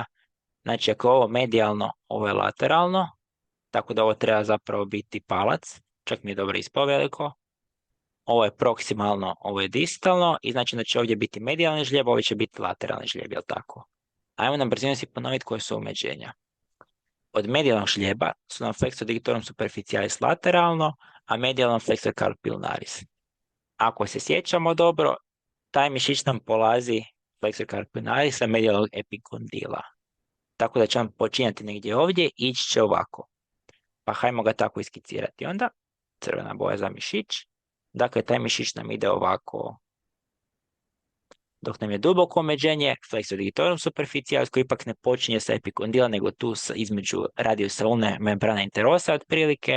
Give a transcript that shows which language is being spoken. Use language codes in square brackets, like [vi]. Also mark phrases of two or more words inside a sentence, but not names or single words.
[hr] Znači ako je ovo medijalno, ovo je lateralno, tako da ovo treba zapravo biti palac, čak mi je dobro ispao veliko. Ovo je proksimalno, ovo je distalno i znači da će ovdje biti medijalni žlijeb, ovo će biti lateralni žlijeb, jel tako? Ajmo na brzinu si ponoviti koje su omeđenja. Od medijalnog žlijeba su nam [la] flexor digitorum superficialis [hr] lateralno, a medijalno [la] flexor carpi ulnaris. [hr] Ako se sjećamo dobro, taj mišić nam polazi [la] flexor carpi ulnaris [hr] sa medijalnog epikondila. Tako da će vam počinjati negdje ovdje i ići će ovako. Pa hajmo ga tako iskicirati onda. Crvena boja za mišić. Dakle, taj mišić nam ide ovako. Dok nam je duboko omeđenje, [la] flexor digitorum superficialis, [hr] koji ipak ne počinje sa epikondila, nego tu između radiussalne membrane interosa otprilike.